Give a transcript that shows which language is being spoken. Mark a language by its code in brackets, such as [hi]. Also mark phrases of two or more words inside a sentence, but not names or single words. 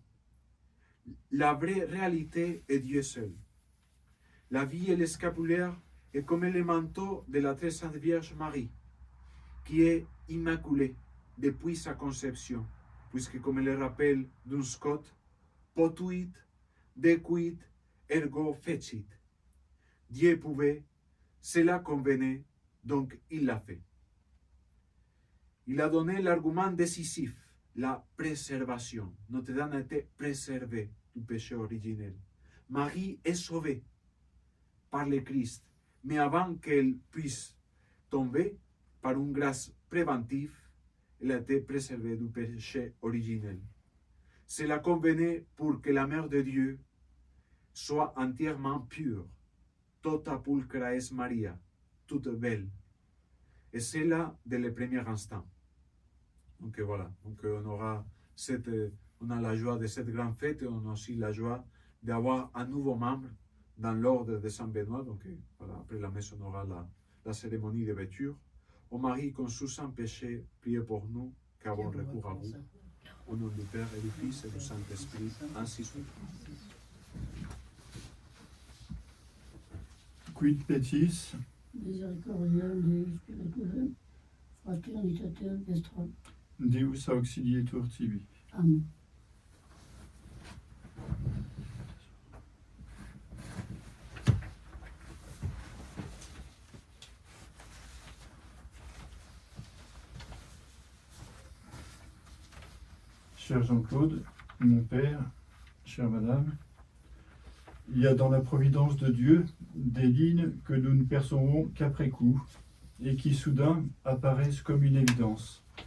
[fr] La vraie réalité est Dieu seul. La vie et le scapulaire est comme le manteau de la très sainte Vierge Marie, qui est immaculée depuis sa conception, puisque comme le rappelle Duns Scott, [la] potuit, decuit, ergo fecit. [fr] Dieu pouvait, cela convenait, donc il l'a fait. Il a donné l'argument décisif, la préservation. Notre-Dame a été préservée du péché originel. Marie est sauvée par le Christ, mais avant qu'elle puisse tomber par une grâce préventive, elle a été préservée du péché originel. Cela convenait pour que la Mère de Dieu soit entièrement pure, [la] tota pulcra es Maria, [fr] toute belle. Et c'est là dès le premier instant. Donc voilà, donc on a la joie de cette grande fête et on a aussi la joie d'avoir un nouveau membre dans l'ordre de Saint Benoît. Donc voilà, après la messe, on aura la cérémonie de vêture. Ô Marie, conçue sans péché, priez pour nous, qui avons recours à vous. Au nom du Père et du Fils et du Saint-Esprit, ainsi soit. [la] Quid petis, Misericordiam Deus Spiritus, Fraternitatem Vestrum. Deus auxilietur tibi. Amen. [fr] Cher Jean-Claude, mon père, chère madame, il y a dans la providence de Dieu des lignes que nous ne percevons qu'après coup et qui soudain apparaissent comme une évidence.